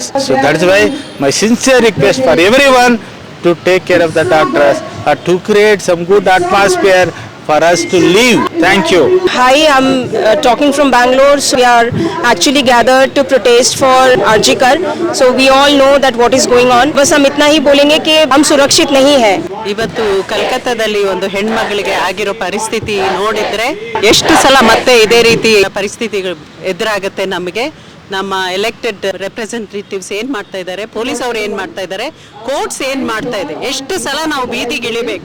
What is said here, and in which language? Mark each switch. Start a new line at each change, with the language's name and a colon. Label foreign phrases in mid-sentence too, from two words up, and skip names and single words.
English: So that's why my sincere request for everyone to take care of the doctors or to create some good atmosphere for us to live. Thank you. Hi, I'm talking from Bangalore. So we are actually gathered to protest for Arjikar. So we all know that what is going on.
Hindi: बस हम इतना ही बोलेंगे कि हम सुरक्षित नहीं है.
Kannada: ಇವತ್ತು ಕಲ್ಕತ್ತಾದಲ್ಲಿ ಒಂದು ಹೆಣ್ಮಗಳಿಗೆ ಆಗಿರೋ ಪರಿಸ್ಥಿತಿ ನೋಡಿದ್ರೆ ಎಷ್ಟು ಸಲ ಮತ್ತೆ ಇದೇ ರೀತಿ ಪರಿಸ್ಥಿತಿಗಳು ಎದುರಾಗುತ್ತೆ ನಮಗೆ. ನಮ್ಮ
English: elected representatives
Kannada: ಏನ್ ಮಾಡ್ತಾ ಇದ್ದಾರೆ, ಪೊಲೀಸ್ ಅವ್ರು ಏನ್ ಮಾಡ್ತಾ ಇದ್ದಾರೆ, ಕೋರ್ಟ್ಸ್ ಏನ್ ಮಾಡ್ತಾ ಇದೆ, ಎಷ್ಟು ಸಲ ನಾವು ಬೀದಿಗಿಳಿಬೇಕು.